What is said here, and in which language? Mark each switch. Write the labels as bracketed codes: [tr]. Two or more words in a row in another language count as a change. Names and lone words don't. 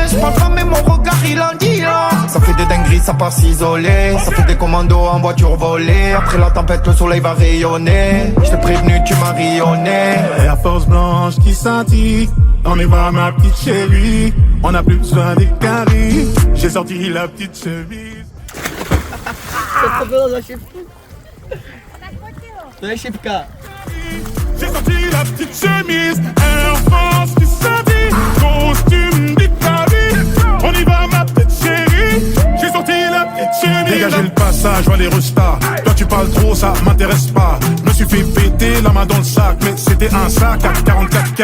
[fr] Je parle pas, mais mon regard il en dit long. Ça fait des dingueries, ça part s'isoler. Ça fait des commandos en voiture volée. Après la tempête, le soleil va rayonner. Je t'ai prévenu, tu m'as rayonné. La force blanche qui scintille. On y va ma petite chérie. On a plus besoin des caries. J'ai sorti la petite chemise. [cs] Co to bylo za šipku? To je šipka. [fr] J'ai sorti la petite chemise. Air France qui scintille. Costume d'Italie. On y va ma petite chérie. J'ai sorti la petite chemise. Dégager le passage, vois les restas. Toi tu parles trop, ça m'intéresse pas. Je me suis fait péter la main dans le sac, mais c'était un sac à 44K.